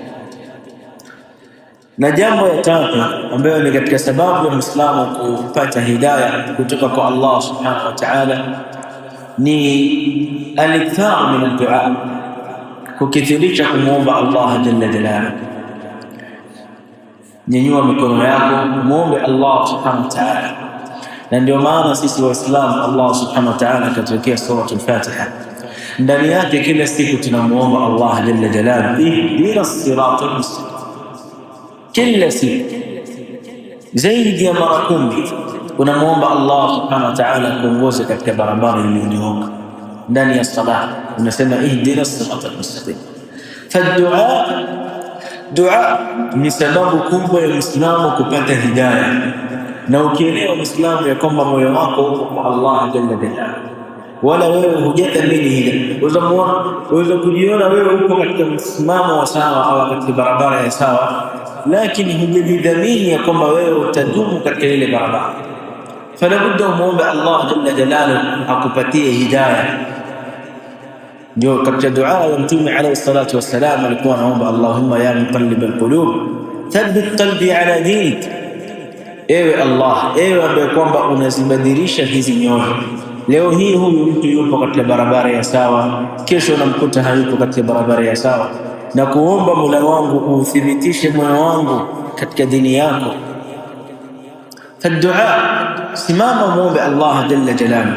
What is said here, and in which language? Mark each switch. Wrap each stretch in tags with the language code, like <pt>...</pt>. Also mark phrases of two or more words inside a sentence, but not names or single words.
<sw>Na jambo ya tatu ambayo ni katika sababu ya Muislamu kupata hidayah kutoka kwa Allah</sw> <ar>سبحانه وتعالى</ar> <sw>ni</sw> <ar>الإكثار من الدعاء,</ar> <sw>kukithirisha kumuomba Allah</sw> <ar>جل جلاله.</ar> <sw>Nyanyua mikono yako muombe Allah</sw> <ar>سبحانه وتعالى,</ar> <sw>na ndio maana sisi Waislamu Allah</sw> <ar>سبحانه وتعالى</ar> <sw>katuwekea</sw> <ar>سورة الفاتحة,</ar> <sw>ndani yake kila siku tunamuomba Allah</sw> <ar>جل جلاله اهدنا الصراط المستقيم,</ar> <sw>kila siku zaidi ya mara 10 unamuomba Allah</sw> <ar>سبحانه وتعالى</ar> <sw>kuongoza katika barabara iliyonyooka. Ndani ya salah unasema</sw> <ar>اهدنا الصراط المستقيم.</ar> <sw>Dua ni sababu kubwa ya Muislamu kupata hidayah, na ukielewa Muislamu ya kwamba moyo wako uko kwa Allah</sw> <ar>جل جلاله,</ar> <sw>wala wewe hujathamini hili, unaweza kujiona wewe uko katika msimamo wa sawa au katika barabara ya sawa, lakini hujidhamini ya kwamba wewe utadumu katika ile barabara. Falabudda muombe Allah</sw> <ar>جل جلاله</ar> <sw>akupatie hidayah. Ndio katika dua ya Mtume</sw> <ar>عليه الصلاة والسلام</ar> <sw>alikuwa anaomba</sw> <ar>اللهم يا مقلب القلوب ثبت قلبي على دينك.</ar> <sw>Ewe Allah, ewe ambaye kwamba unazibadilisha hizi nyoyo. Leo hii huyu mtu yupo katika barabara ya sawa, kesho unamkuta hayupo katika barabara ya sawa, na kuomba Mola wangu uthibitishe moyo wangu katika dini yako. Fadua, simama muombe Allah</sw> <ar>جل جلاله.</ar>